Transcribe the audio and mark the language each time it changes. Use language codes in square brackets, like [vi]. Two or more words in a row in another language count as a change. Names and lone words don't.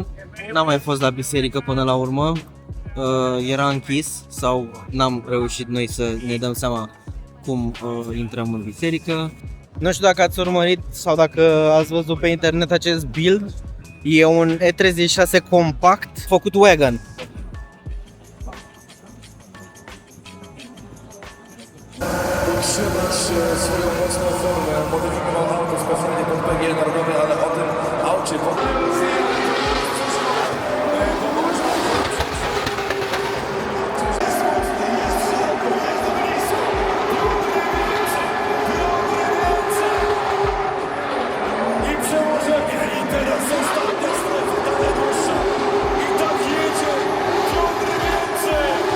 [ro] N-am mai fost la biserică până la urmă. Era închis sau n-am reușit noi să ne dăm seama cum intrăm în biserică. Nu știu dacă ați urmărit sau dacă ați văzut pe internet acest build. E un E36 compact făcut wagon. [pl] Utrzymać swoją mocną formę, modyfikował auto specjalnie pod PG Narodowe, ale o tym aucie i przełożenie i teraz ostatnia strefa dalej dłuższa i tak jedzie Piotr Więcej.